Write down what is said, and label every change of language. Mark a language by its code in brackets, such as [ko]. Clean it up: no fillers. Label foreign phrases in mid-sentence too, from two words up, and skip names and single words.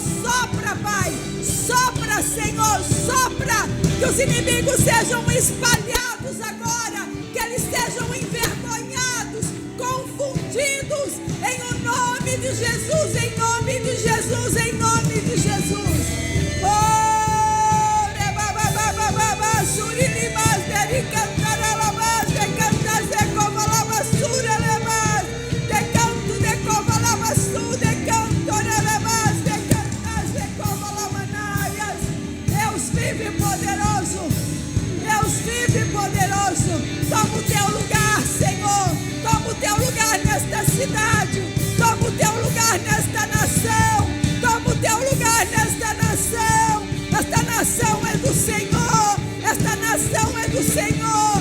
[pt] Sopra, Pai, sopra, Senhor, sopra, que os inimigos sejam espalhados agora, que eles sejam envergonhados, confundidos, em o nome de Jesus, em nome de Jesus, em nome de Jesus. Oh, rebababababá, surilibás, dericantaralabás, decantas de covalabás, surelebás, decanto de covalabás, decantorelebás, decantas de covalamanaias. Deus vive poderoso, Deus vive poderoso. Toma o Teu lugar, Senhor, toma o Teu lugar nesta cidade, toma o Teu lugar nesta nação, toma o Teu lugar nesta nação. Esta nação é do Senhor, esta nação é do Senhor.